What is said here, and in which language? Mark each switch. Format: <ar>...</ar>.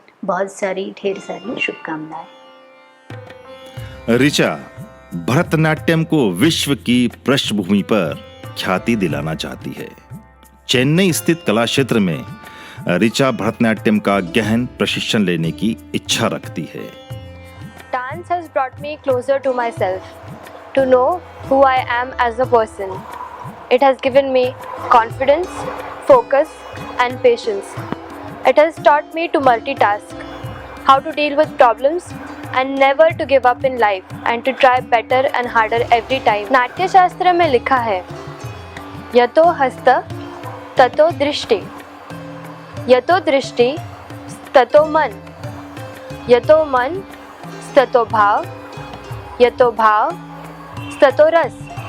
<hi>बहुत सारी ढेर सारी शुभकामनाएं। ऋचा भरतनाट्यम को विश्व की पृष्ठभूमि पर ख्याति दिलाना चाहती है। चेन्नई स्थित कला क्षेत्र में ऋचा भरतनाट्यम का गहन प्रशिक्षण लेने की इच्छा रखती है।</hi> <en>Dance has brought me closer to myself, to know who I am as a person. It has given me confidence, focus, and patience. It has taught me to multitask, how to deal with problems, and never to give up in life, and to try better and harder every time.</en> <hi>नाट्य शास्त्र में लिखा है,</hi> <sa>यतो हस्त ततो दृष्टि, यतो दृष्टि ततो मन, यतो मन ततो भाव, यतो भाव ततो रस।</sa>